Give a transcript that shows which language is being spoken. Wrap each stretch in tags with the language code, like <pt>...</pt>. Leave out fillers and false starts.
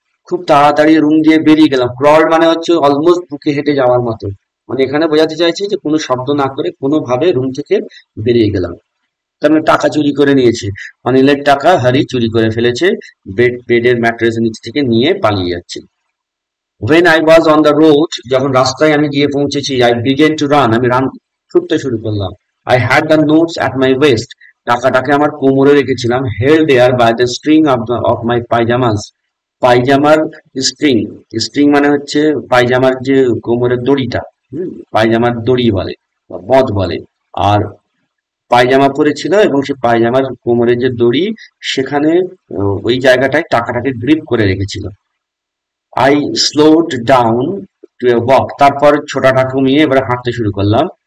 <bn>খুব তাড়াতাড়ি রুম দিয়ে বেরিয়ে গেলাম। ক্রল মানে হচ্ছে অলমোস্ট বুকে হেঁটে যাওয়ার মতো, মানে এখানে বোঝাতে চাইছে যে কোনো শব্দ না করে কোনোভাবে রুম থেকে বেরিয়ে গেলাম। তার মানে টাকা চুরি করে নিয়েছে, অনিলের টাকা হারি চুরি করে ফেলেছে, বেডের ম্যাট্রেস নিচ থেকে নিয়ে পালিয়ে যাচ্ছে।</bn> <en>When I was on the road,</en> <bn>যখন রাস্তায় আমি গিয়ে পৌঁছেছি,</bn> <en>I began to run,</en> <bn>আমি ছুটতে শুরু করলাম।</bn> <en>I had the notes at my waist,</en> <bn>টাকাটাকে আমার কোমরে রেখেছিলাম,</bn> <en>held there by the string of my pajamas, পায়জামার string.</en> <bn>স্ট্রিং মানে হচ্ছে পায়জামার যে কোমরের দড়িটা, পায়জামার দড়ি বলে বা বধ বলে। আর পায়জামা পরেছিল এবং সে পায়জামার কোমরের যে দড়ি, সেখানে ওই জায়গাটায় টাকাটাকে গ্রিপ করে রেখেছিল।</bn> <en>I slowed down to a walk,</en> <bn>তারপর ছোটাটা কমিয়ে এবার হাঁটতে শুরু করলাম।</bn>